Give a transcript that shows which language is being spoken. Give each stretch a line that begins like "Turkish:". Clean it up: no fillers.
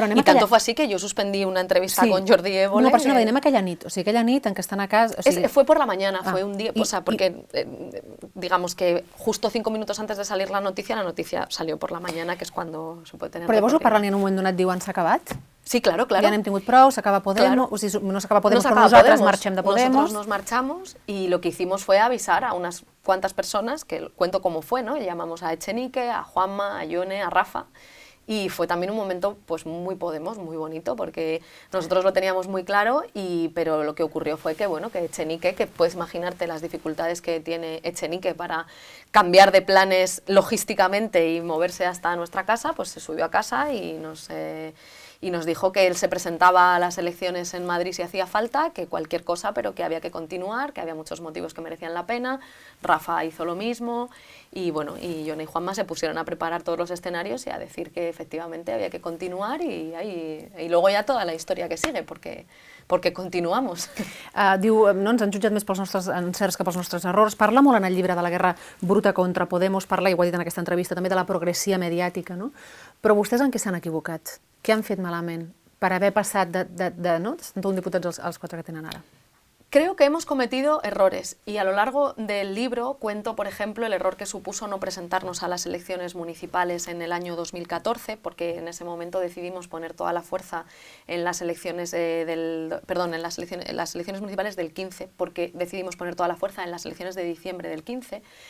Spanish: I tanto fue así que yo suspendí una entrevista con Jordi Évole.
Catalan: No, però això no, anem aquella nit, o sigui, aquella nit en què estan a casa...
Spanish: Fue por la mañana, fue un día, o sea, porque digamos que justo 5 minutos antes de salir la noticia salió por la mañana, que es cuando se puede tener...
Catalan: Però llavors ho parlen i en un moment donat diuen s'ha acabat?
Spanish: Sí, claro.
Catalan: Ja n'hem tingut prou, s'acaba Podemos, o sigui, no s'acaba Podemos, però nosaltres marxem de Podemos.
Spanish: Nosotros nos marchamos y lo que hicimos fue avisar a unas cuantas personas, que cuento cómo fue, ¿no? Llamamos a Echenique, a Juanma, a Ione, a Rafa, y fue también un momento pues muy Podemos, muy bonito, porque nosotros lo teníamos muy claro, pero lo que ocurrió fue que, bueno, que Echenique, que puedes imaginarte las dificultades que tiene Echenique para cambiar de planes logísticamente y moverse hasta nuestra casa, pues se subió a casa y nos dijo que él se presentaba a las elecciones en Madrid si hacía falta, que cualquier cosa, pero que había que continuar, que había muchos motivos que merecían la pena. Rafa hizo lo mismo y bueno, y Ione y Juanma se pusieron a preparar todos los escenarios y a decir que efectivamente había que continuar, y luego ya toda la historia que sigue, porque continuamos.
Catalan: Diu, no, ens han jutjat més pels nostres encerts que pels nostres errors. Parla molt en el llibre de la guerra bruta contra Podemos, parla, i ho ha dit en aquesta entrevista, també de la progressia mediàtica, no? Però vostès en què s'han equivocat? Què han fet malament per haver passat de 71 diputats als 4 que tenen ara?
Spanish: Creo que hemos cometido errores, y a lo largo del libro cuento, por ejemplo, el error que supuso no presentarnos a las elecciones municipales en el año 2014, porque en ese momento decidimos poner toda la fuerza en las elecciones en las elecciones municipales del 15, porque decidimos poner toda la fuerza en las elecciones de diciembre del 15.